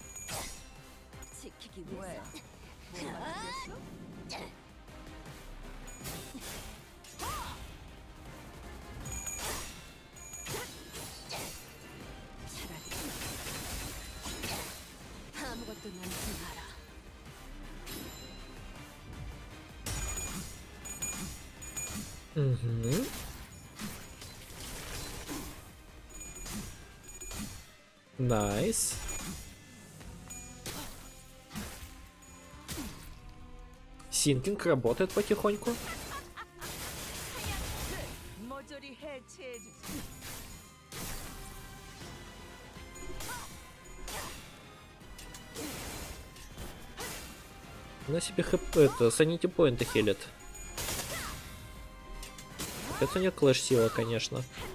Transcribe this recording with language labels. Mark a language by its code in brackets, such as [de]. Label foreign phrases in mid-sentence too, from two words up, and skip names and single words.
[ko] 지키기 왜? 위해서. 뭐가 생겼어? 아무것도 남지 마라. [ru] Угу. Найс. Синкинг работает потихоньку. [ko] 모조리 해체해주지. [ru] Она себе хп, это [en] sanity points [ru] хилит. Это у нее клэш сила, конечно.